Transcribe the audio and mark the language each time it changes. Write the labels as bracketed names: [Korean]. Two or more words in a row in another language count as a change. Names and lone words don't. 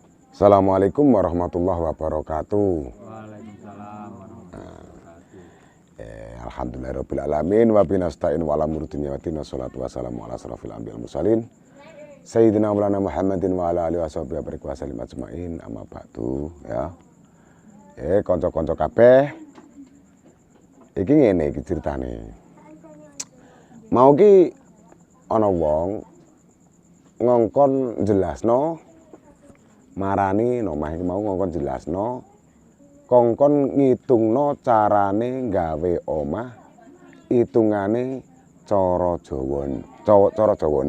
[Arabic] السلام عليكم ورحمة الله وبركاته. وعليكم السلام ورحمة الله وبركاته. الحمد لله رب العالمين وبه نستعين وعلى أمور الدنيا والدين الصلاة والسلام على أشرف الأنبياء والمرسلين سيدنا مولانا محمد وعلى آله وصحبه وبارك وسلم أجمعين أما بعد يا. [Javanese] Kanca-kanca kabeh. Iki ngene iki critane. Mau ki ana wong ngongkon jelasno marani nomah iki mau ngongkon jelasno kongkon ngitungno carane gawe omah hitungane cara Jawane.